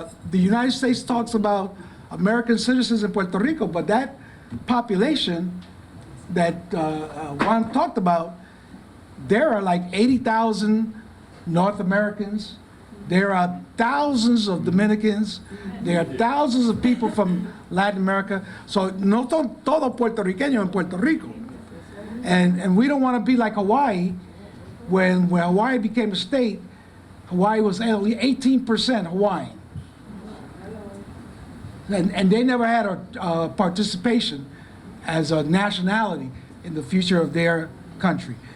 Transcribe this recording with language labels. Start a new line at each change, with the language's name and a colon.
English: The United States talks about American citizens in Puerto Rico, but that population that Juan talked about, there are like 80,000 North Americans. There are thousands of Dominicans. There are thousands of people from Latin America. So
Spanish: no todo puertorriqueño en Puerto Rico.
English: And we don't want to be like Hawaii. When Hawaii became a state, Hawaii was only 18% Hawaiian. And they never had a participation as a nationality in the future of their country.